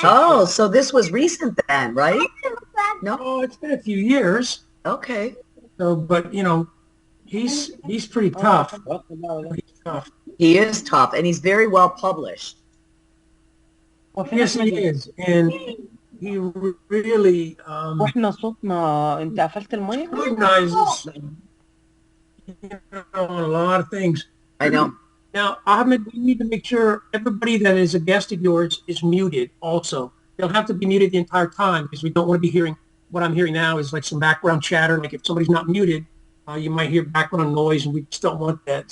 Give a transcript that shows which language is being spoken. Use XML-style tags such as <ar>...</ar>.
<en>Oh, so this was recent then, right? No? Oh, it's been a few years. Okay. So, but you know, he's pretty tough. He's tough. He is tough, and he's very well published. Yes, he is. And he really</en> <ar>واحنا صوتنا انت قفلت المايك؟</ar> <en>recognizes a lot of things. I know. Now, Ahmed, we need to make sure everybody that is a guest of yours is muted also. They'll have to be muted the entire time because we don't want to be hearing what I'm hearing now is like some background chatter. Like if somebody's not muted, you might hear background noise, and we just don't want that.</en>